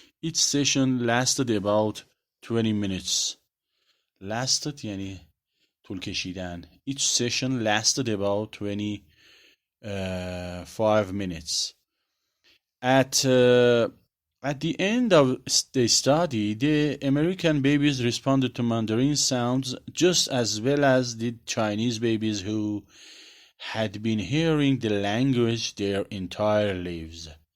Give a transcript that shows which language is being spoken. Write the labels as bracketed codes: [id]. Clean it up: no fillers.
[en] Each session lasted about 20 minutes. Lasted [fa] یعنی طول کشیدن. [en] Each session lasted about 25 minutes. At the end of the study, the American babies responded to Mandarin sounds just as well as the Chinese babies who had been hearing the language their entire lives.